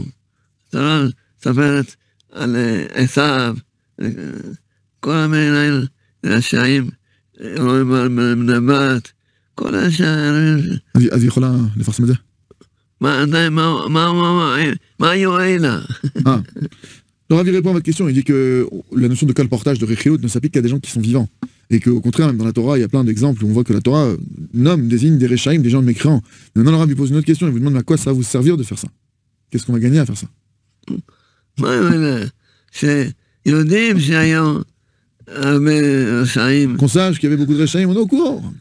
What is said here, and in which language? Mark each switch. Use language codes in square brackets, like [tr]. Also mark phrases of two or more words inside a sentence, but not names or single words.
[he] התורה מספרת על עשיו, כל המיני רשעים, רואים בנבט, כל השערים. אז היא יכולה לפרסם את זה? מה יועיל לה? [fr] Le Rav répond à votre question, il dit que la notion de colportage, de rechilut ne s'applique qu'à des gens qui sont vivants. Et qu'au contraire, même dans la Torah, il y a plein d'exemples où on voit que la Torah désigne des rechaïm, des gens de mécréants. Maintenant, le Rav lui pose une autre question, il vous demande à quoi ça va vous servir de faire ça? Qu'est-ce qu'on va gagner à faire ça? Qu'on sache qu'il y avait beaucoup de rechaïm, on est au courant.